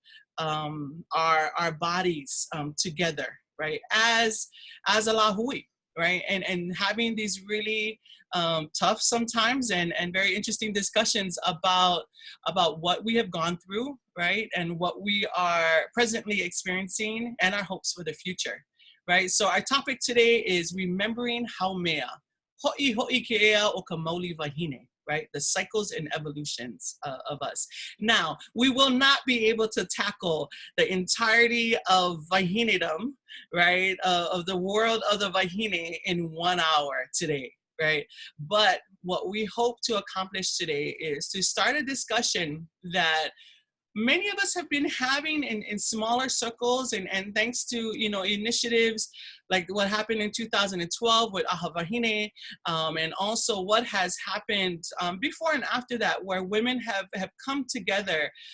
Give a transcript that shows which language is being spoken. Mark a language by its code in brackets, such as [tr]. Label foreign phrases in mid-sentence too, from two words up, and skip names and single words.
[en] our bodies together, right, as a lahui, right, and having these really tough sometimes and very interesting discussions about what we have gone through, right, and what we are presently experiencing and our hopes for the future, right? So our topic today is remembering Haumea, [haw] Hoʻihoʻi ke ea o ka Mauli wahine, [en] right? The cycles and evolutions of us. Now, we will not be able to tackle the entirety of Wahinedom, right? Of the world of the Wahine in 1 hour today, right? But what we hope to accomplish today is to start a discussion that many of us have been having in smaller circles, and thanks to, you know, initiatives like what happened in 2012 with Ahavahine, and also what has happened before and after that, where women have come together